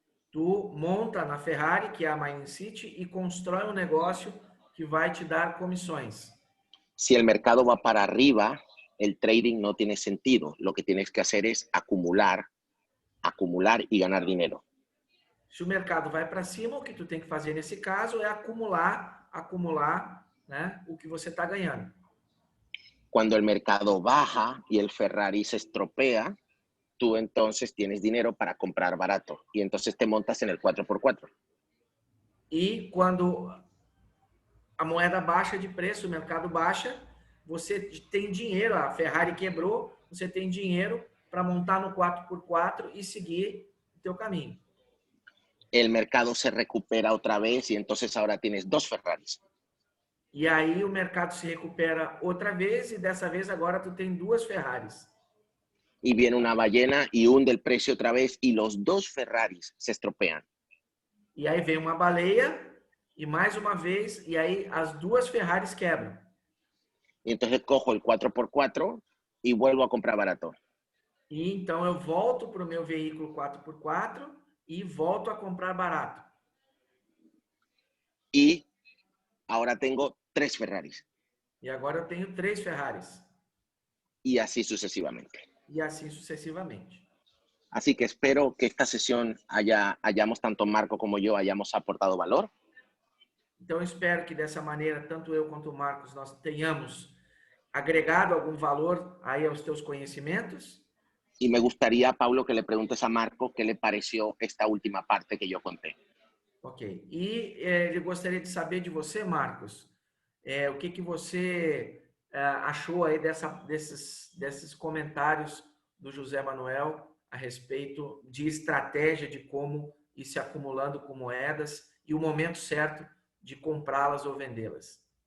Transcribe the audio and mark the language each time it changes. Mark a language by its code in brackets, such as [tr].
[pt] Tu monta na Ferrari, que é a Mining City, e constrói um negócio que vai te dar comissões. [es] Si el mercado va para arriba, el trading no tiene sentido. Lo que tienes que hacer es acumular y ganar dinero. [pt] Se o mercado vai para cima, o que tu tem que fazer nesse caso é acumular, né, o que você está ganhando. [es] Cuando el mercado baja y el Ferrari se estropea, tú entonces tienes dinero para comprar barato y entonces te montas en el 4x4. [pt] E quando a moeda baixa de preço, o mercado baixa, você tem dinheiro, a Ferrari quebrou, você tem dinheiro para montar no 4x4 e seguir o teu caminho. [es] El mercado se recupera otra vez y entonces ahora tienes 2 Ferraris. [pt] E aí o mercado se recupera outra vez e dessa vez agora tu tem 2 Ferraris. [es] Y viene una ballena y hunde el precio otra vez y los 2 Ferraris se estropean. [pt] E aí vem uma baleia e mais uma vez, e aí as 2 Ferraris quebram. [es] Y entonces cojo el 4x4 y vuelvo a comprar barato. [pt] E então eu volto para o meu veículo 4x4 e volto a comprar barato. [es] Y ahora tengo 3 Ferraris. [pt] E agora eu tenho 3 Ferraris. [es] Y así sucesivamente. [pt] E assim sucessivamente. [es] Así que espero que esta sesión hayamos, tanto Marco como yo, hayamos aportado valor. [pt] Então eu espero que dessa maneira, tanto eu quanto o Marcos, nós tenhamos agregado algum valor aí aos teus conhecimentos. [es] Y me gustaría, Paulo, que le preguntes a Marco qué le pareció esta última parte que yo conté. Ok. [pt] E eu gostaria de saber de você, Marcos, o que você achou aí desses comentários do José Manuel a respeito de estratégia de como ir se acumulando com moedas e o momento certo de comprá-las ou vendê-las?